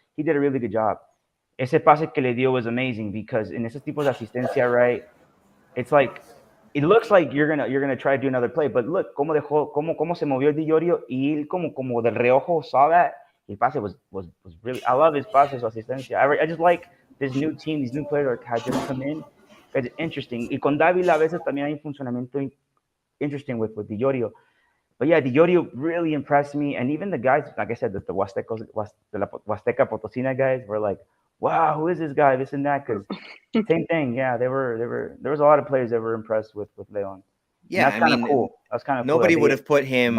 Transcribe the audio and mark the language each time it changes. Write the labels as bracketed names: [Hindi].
[English] He did a really good job. [Spanish] Ese pase que le dio [English] was amazing because in [Spanish] esos tipos de asistencia, [English] right, it's like it looks like you're gonna try to do another play, but look [Spanish] cómo se movió Di Llorio y él como del reojo [English] saw that. His pase was really. I love his pase, [Spanish] su asistencia. [English] I just like this new team, these new players that have just come in. It's interesting. [Spanish] Y con Dávila a veces también hay un funcionamiento [English] interesting [Spanish] with Di Llorio. [English] But yeah, Di Llorio really impressed me, and even the guys, like I said, the Huasteca Potosina guys were like, wow, who is this guy? This and that. Because same thing. Yeah, there was a lot of players that were impressed with Leon. Yeah, and that's kind of cool. That's kind of cool. Nobody would have put him.